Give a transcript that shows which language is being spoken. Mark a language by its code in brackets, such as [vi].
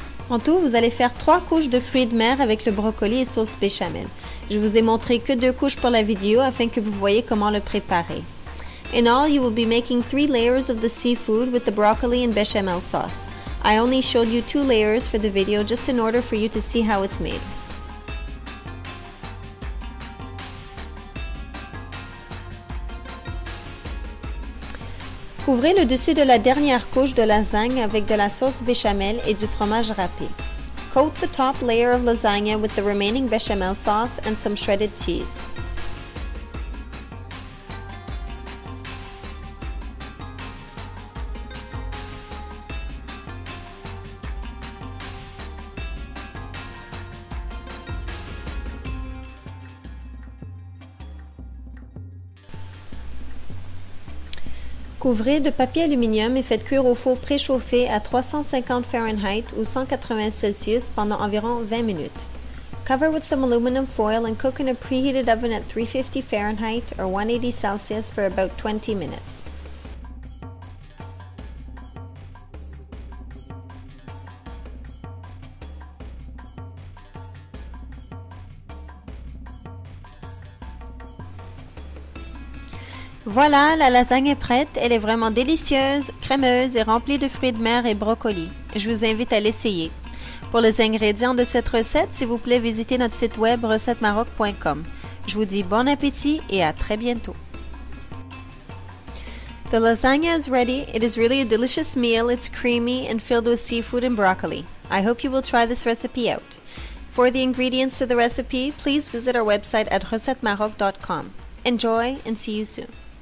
[fr] En tout, vous allez faire 3 couches de fruits de mer avec le brocoli et sauce béchamel. Je vous ai montré que 2 couches pour la vidéo afin que vous voyez comment le préparer. [en] In all, you will be making 3 layers of the seafood with the broccoli and bechamel sauce. I only showed you 2 layers for the video just in order for you to see how it's made. [fr] Couvrez le dessus de la dernière couche de lasagne avec de la sauce béchamel et du fromage râpé. [en] Coat the top layer of lasagna with the remaining bechamel sauce and some shredded cheese. [fr] Couvrez de papier aluminium et faites cuire au four préchauffé à 350 Fahrenheit ou 180 Celsius pendant environ 20 minutes. [en] Cover with some aluminum foil and cook in a preheated oven at 350 Fahrenheit or 180 Celsius for about 20 minutes. [fr] Voilà, la lasagne est prête. Elle est vraiment délicieuse, crémeuse et remplie de fruits de mer et brocolis. Je vous invite à l'essayer. Pour les ingrédients de cette recette, s'il vous plaît, visitez notre site web recettesmaroc.com. Je vous dis bon appétit et à très bientôt. [en] The lasagna is ready. It is really a delicious meal. It's creamy and filled with seafood and broccoli. I hope you will try this recipe out. For the ingredients to the recipe, please visit our website at recetteMaroc.com. Enjoy and see you soon.